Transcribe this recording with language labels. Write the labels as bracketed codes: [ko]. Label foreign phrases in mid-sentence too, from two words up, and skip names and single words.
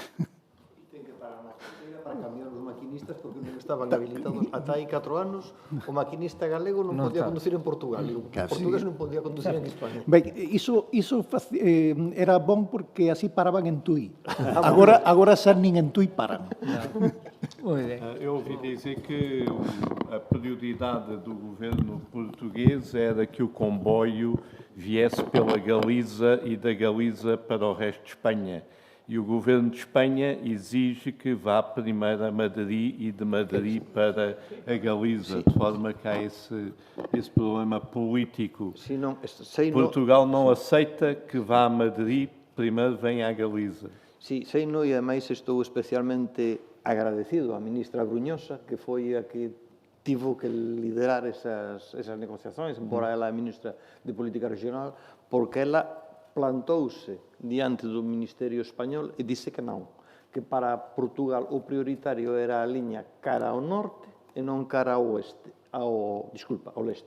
[gl] Ten que parar na carretera para cambiar os maquinistas maquinistas porque non estaban habilitados ata hai 4 anos. O maquinista galego non podía conducir en Portugal, e o portugués non podía conducir en España. Ben, iso era bon porque así paraban en Tui. Agora xa nin en Tui paran. [pt] Eu ouvi dizer que a prioridade do governo português era que o comboio viesse pela Galiza e da Galiza para o resto de Espanha. E o governo de Espanha exige que vá primeiro a Madrid e de Madrid para a Galiza, de forma que há esse problema político. Portugal não aceita que vá a Madrid, primeiro vem à Galiza. [gl] Sí, sei no, e ademais estou especialmente agradecido á ministra Bruñosa, que foi a que tivo que liderar esas negociacións, embora ela é ministra de Política Regional, porque ela plantouse diante do Ministerio Español e disse que non, que para Portugal o prioritario era a liña cara ao norte e non cara ao oeste, ao leste.